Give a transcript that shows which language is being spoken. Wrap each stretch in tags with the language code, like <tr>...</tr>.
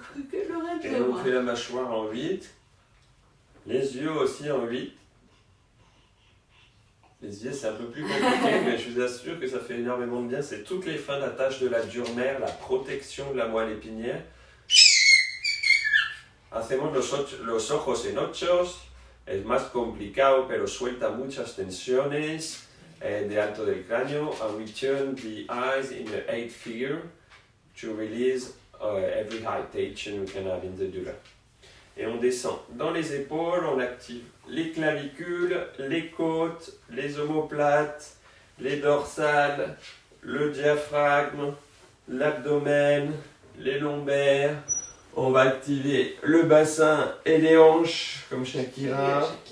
<fr>Quelle oreille Et on fait la mâchoire en 8. Les yeux aussi en 8. Les yeux, c'est un peu plus compliqué, mais je vous assure que ça fait énormément de bien. C'est toutes les fins d'attache de la dure-mère, la protection de la moelle épinière.</fr> <es>Hacemos los ojos en ochos. Es más complicado, pero suelta muchas tensiones de alto del cráneo.</es> <en>And we turn the eyes in the 8th figure to release every high tension we can have in the dura.</en> <fr>Et on descend dans les épaules, on active les clavicules, les côtes, les omoplates, les dorsales, le diaphragme, l'abdomen, les lombaires. On va activer le bassin et les hanches, comme Shakira.</fr>